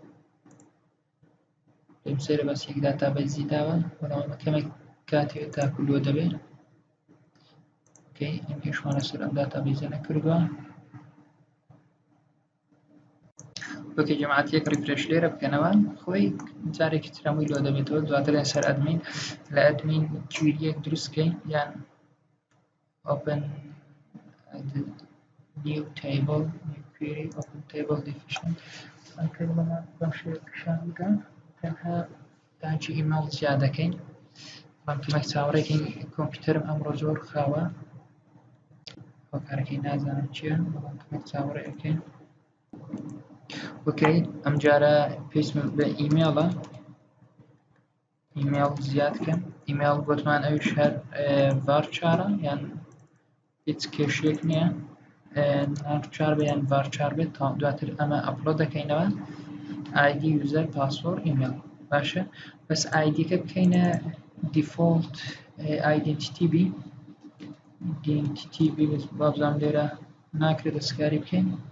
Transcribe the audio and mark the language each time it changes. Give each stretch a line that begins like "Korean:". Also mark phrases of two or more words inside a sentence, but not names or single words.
Central Kurdish: پێم سەیرە بەس یەک داتابیسی داوە بەڵام ئەمە کەمێک کاتێک تاکو لۆ دەبێت اوکی ئەم پێشمانە سەر ئەم داتابیسە نەکردووە اوکی جەماعەت یەک ریفرێش لێرە بکەنەوە خۆی جارێکی تر هەمووی لۆ دەبێتەوە دواتر سەر ئەدمین لە ئەدمین کوێریەک دروستکەین یان open
English: new table new query open table definition
Central Kurdish: ئەکەمە بەم شێوەیەشان بکەن تەنها داچی ئیمێڵ زیاد دەکەین بەڵام کەمێک چاوەڕێکین کۆمپیوتەرم ئەمڕۆ زۆر خاوە هۆکارەکەی نازانم چییە بەڵام کەمێک چاوەڕێ ئەەکەین اوکی ئەم جارە پێویستم بە ئیمێڵە ئیمێڵ زیاد کەم ئیمێڵ گوتمان ئەویش هەر ڤارچارە یان هیچ کێشەیەک نییە ناوچار بێ یان ڤارچار بێت تا دواتر ئەمە ئەپلۆد دەکەینەوە
English: ID user password email
Central Kurdish: باشە بەس ئایدیەکە بکەینە
English: default identity
Central Kurdish: بی ئایدنتیتی بی بابزانم لێرە ناکرێت دەستکاری بکەین